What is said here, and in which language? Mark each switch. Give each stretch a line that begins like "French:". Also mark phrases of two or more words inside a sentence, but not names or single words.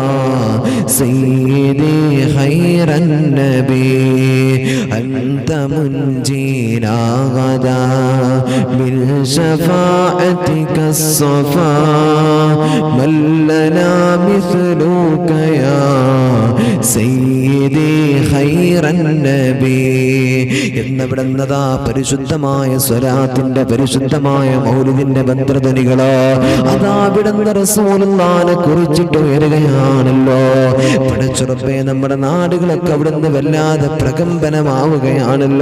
Arabic: سيدي خير النبي أنت منجينا غدا من شفاعتك الصفا من لنا مثلك يا سيدي خير النبي
Malayalam: എന്നവിടുന്നതാ പരിശുദ്ധമായ സ്വലാത്തിന്റെ പരിശുദ്ധമായ മൗലിദിന്റെ മന്ത്രധ്വനികളോ അതാ അവിടുന്ന് റസൂലുള്ളാഹിനെ കുറിച്ചിട്ട് ഉയരുകയാണല്ലോ. പടച്ചുറപ്പേ നമ്മുടെ നാടുകളൊക്കെ അവിടുന്ന് വല്ലാതെ പ്രകമ്പനമാവുകയാണല്ലോ.